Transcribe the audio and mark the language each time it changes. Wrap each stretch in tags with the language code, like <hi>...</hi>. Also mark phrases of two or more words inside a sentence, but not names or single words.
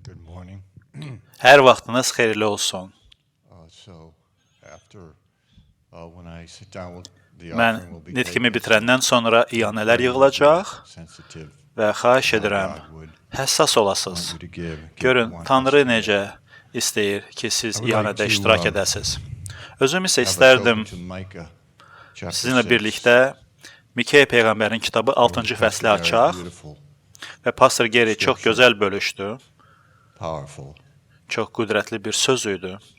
<en>morning.</en> <az>Hər vaxtınız xeyirli olsun.</az> <en>When I sit down with the</en> <az>Mən</az> <en>offering will be</en> <az>nitqimi</az> <en>taken,</en> <az>bitirəndən sonra iyanələr yığılacaq</az> <en>sensitive</en> <az>və xahiş edirəm, həssas olasınız. Görün, Tanrı necə istəyir ki, siz iyanədə iştirak edəsiniz. Özüm isə istərdim sizinlə birlikdə Mikeya Peyğəmbərin kitabı 6-cı fəsli açaq və Pastor Geri çox gözəl bölüşdü, çox qüdrətli bir söz idi.</az>